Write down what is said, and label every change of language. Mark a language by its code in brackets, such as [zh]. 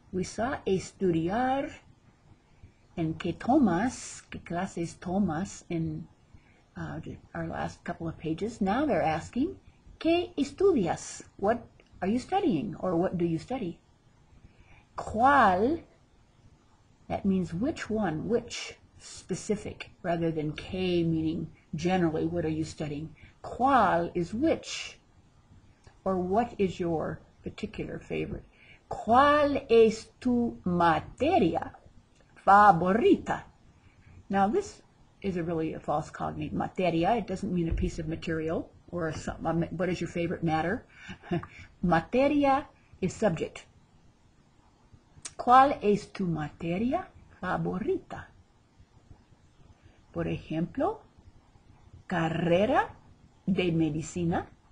[en] We saw estudiar and [es] ¿qué tomas? ¿Qué clases tomas? [en] In our last couple of pages. Now they're asking, [es] ¿qué estudias? [en] What are you studying? Or what do you study? ¿Cuál? That means which one, which, specific, rather than ¿qué meaning generally, what are you studying? ¿Cuál is which, or what is your particular favorite? [es] ¿Cuál es tu materia favorita? [en] Now this is really a false cognate. Materia, it doesn't mean a piece of material, or what is your favorite matter? Materia is subject. [es] ¿Cuál es tu materia favorita? Por ejemplo, carrera de medicina.